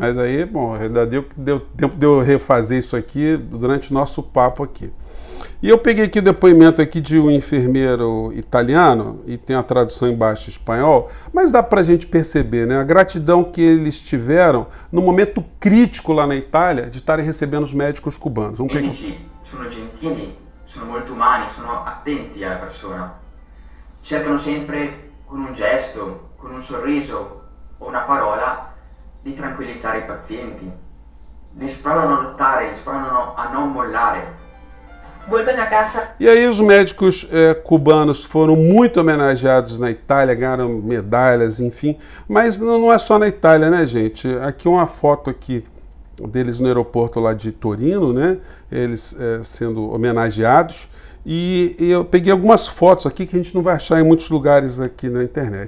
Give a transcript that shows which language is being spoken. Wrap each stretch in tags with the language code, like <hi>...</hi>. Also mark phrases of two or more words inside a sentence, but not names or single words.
<pt>Mas aí, bom, ainda deu tempo de eu refazer isso aqui durante o nosso papo aqui. E eu peguei aqui o depoimento aqui de um enfermeiro italiano, e tem a tradução embaixo em espanhol, mas dá pra gente perceber, né, a gratidão que eles tiveram no momento crítico lá na Itália de estarem recebendo os médicos cubanos.</pt> <it>I medici sono gentili, sono molto umani, sono attenti alla persona. Cercano sempre con un gesto, con un sorriso o una parola di tranquillizzare i pazienti. Li provano a lottare, li provano a non mollare.</it> <pt>E aí os médicos cubanos foram muito homenageados na Itália, ganharam medalhas, enfim. Mas não é só na Itália, né, gente? Aqui uma foto aqui deles no aeroporto lá de Torino, né? Eles sendo homenageados. E eu peguei algumas fotos aqui que a gente não vai achar em muitos lugares aqui na internet.</pt>